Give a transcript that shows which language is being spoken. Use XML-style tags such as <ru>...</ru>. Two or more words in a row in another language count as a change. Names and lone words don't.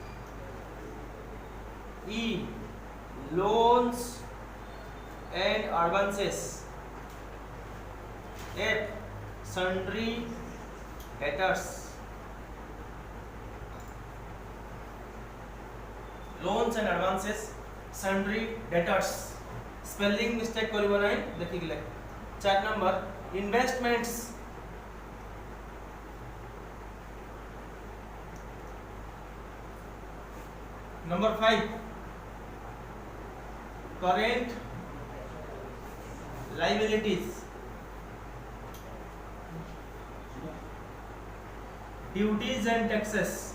<en>E. Loans and advances. F. Sundry debtors. Loans and advances, sundry debtors. Spelling mistake</en> <or>କରିବ ନାହିଁ ଦେଖି ଗଲେ. 4 ନମ୍ବର investments.</or> <en>Number 5 current liabilities. Duties and taxes.</en>